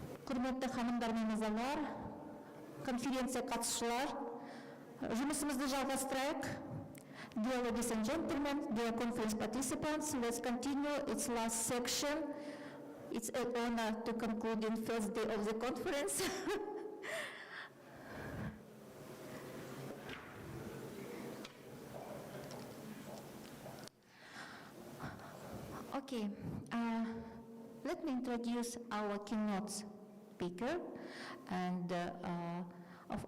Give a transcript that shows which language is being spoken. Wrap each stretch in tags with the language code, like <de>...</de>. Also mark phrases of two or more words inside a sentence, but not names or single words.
<kk>Құрметті ханымдар мен мырзалар, конференция қатысушылар, жұмысымызды жалғастырайық.</kk> <en>Dear ladies and gentlemen, dear conference participants, let's continue its last section. It's an honor to conclude the first day of the conference. Okay, let me introduce our keynote speaker and of</en>